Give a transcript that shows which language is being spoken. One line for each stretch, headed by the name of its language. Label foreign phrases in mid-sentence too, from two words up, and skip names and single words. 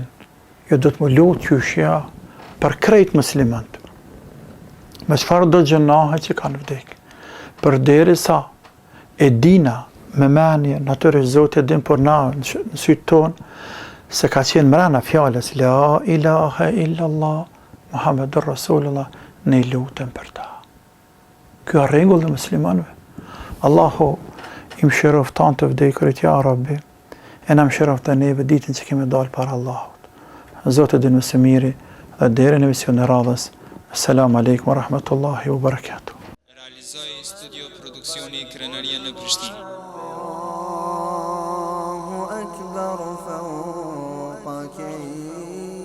Albanian: Jo do të më lutë qyshja për krejt muslimant. Me çfarë do gjënahe që kanë vdek. Për deri sa e dina me menje, natyrisht Zotë e din, por na në sytë tonë, se ka qenë mrena fjales,
Arabic: لا إله إلا الله، محمد رسول الله,
Albanian: ne lutëm për ta. Kjo a rregull dhe muslimanve. Allahu i mëshiroft tanë të vdekurit,
Arabic: يا رب,
Albanian: e na mëshiroft dhe neve ditën që kemi dalë para Allahut. Zotë e din më së miri, dhe deri në emision e radhës.
Arabic: السلام عليكم ورحمة الله وبركاته.
Albanian: Realizoi studio produksioni Krenaria në Prishtinë.
Arabic: الله أكبر فوق كيف